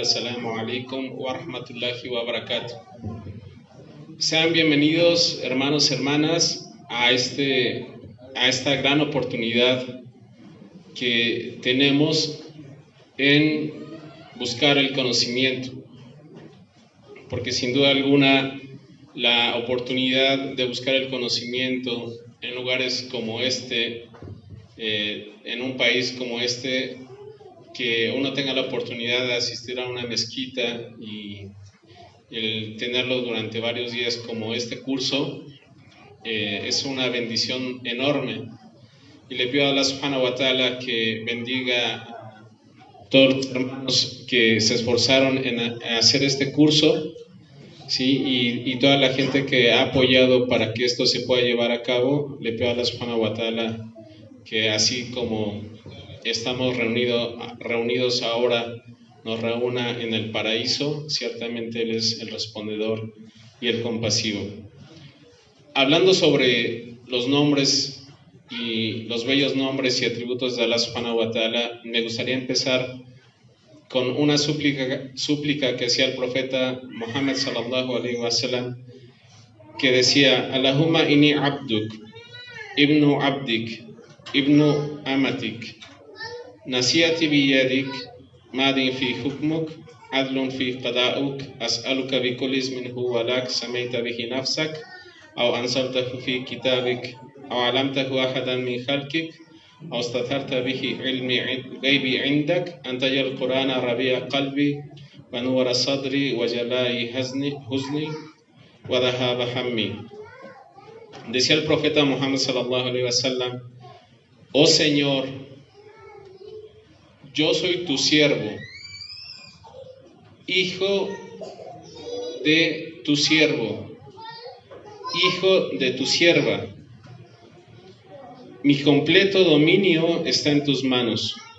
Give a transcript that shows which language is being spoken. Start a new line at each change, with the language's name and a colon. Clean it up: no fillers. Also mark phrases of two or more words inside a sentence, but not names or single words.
Arabic: السلام عليكم ورحمة الله وبركاته.
Spanish: Sean bienvenidos, hermanos y hermanas, a esta gran oportunidad que tenemos en buscar el conocimiento, porque sin duda alguna la oportunidad de buscar el conocimiento en lugares como este, en un país como este, que uno tenga la oportunidad de asistir a una mezquita y el tenerlo durante varios días como este curso, es una bendición enorme. Y le pido a
Arabic: الله سبحانه وتعالى
Spanish: que bendiga a todos los hermanos que se esforzaron en hacer este curso, ¿sí? Y toda la gente que ha apoyado para que esto se pueda llevar a cabo. Le pido a
Arabic: الله سبحانه وتعالى
Spanish: que así como estamos reunidos ahora, nos reúna en el paraíso. Ciertamente Él es el respondedor y el compasivo. Hablando sobre los nombres y los bellos nombres y atributos de
Arabic: الله سبحانه وتعالى,
Spanish: me gustaría empezar con una súplica que hacía el profeta Muhammad
Arabic: صلى الله عليه وسلم,
Spanish: que decía:
Arabic: اللهم إني عبدك، ابن عبدك، ابن أمتك، ناصيتي بيدك، ماض في حكمك، عدل في قضاؤك، أسألك بكل اسم هو لك سميت به نفسك، أو أنزلته في كتابك، أو علمته أحدا من خلقك, أو استثرت به علم غيبي عندك أن تجعل القرآن ربيع قلبي ونور صدري وجلاء حزني وذهاب همي.
Spanish: Decía el profeta Muhammad
Arabic: صلى الله عليه وسلم:
Spanish: oh Señor, yo soy tu siervo, hijo de tu siervo, hijo de tu sierva. Mi completo dominio está en tus manos.